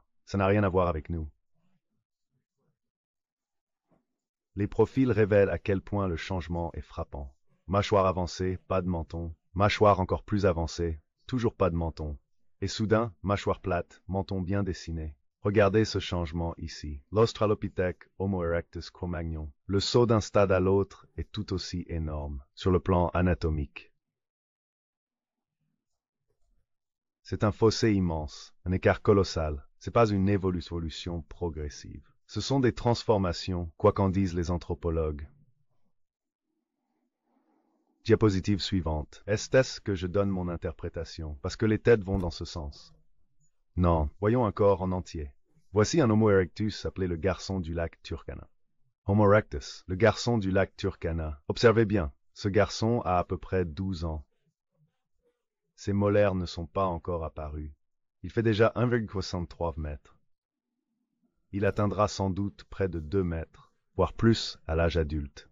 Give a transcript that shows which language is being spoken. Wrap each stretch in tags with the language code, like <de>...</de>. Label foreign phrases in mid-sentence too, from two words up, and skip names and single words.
<fr>Ça n'a rien à voir avec nous. Les profils révèlent à quel point le changement est frappant. Mâchoire avancée, pas de menton. Mâchoire encore plus avancée, toujours pas de menton. Et soudain, mâchoire plate, menton bien dessiné. Regardez ce changement ici. L'Australopithèque Homo erectus Cro-Magnon. Le saut d'un stade à l'autre est tout aussi énorme, sur le plan anatomique. C'est un fossé immense, un écart colossal. C'est pas une évolution progressive. Ce sont des transformations, quoi qu'en disent les anthropologues. Diapositive suivante. Est-ce que je donne mon interprétation, parce que les têtes vont dans ce sens? Non, voyons un corps en entier. Voici un Homo erectus appelé le garçon du lac Turkana. Homo erectus, le garçon du lac Turkana. Observez bien, ce garçon a à peu près 12 ans. Ses molaires ne sont pas encore apparus. Il fait déjà 1,63 mètres. Il atteindra sans doute près de 2 mètres, voire plus à l'âge adulte.</fr>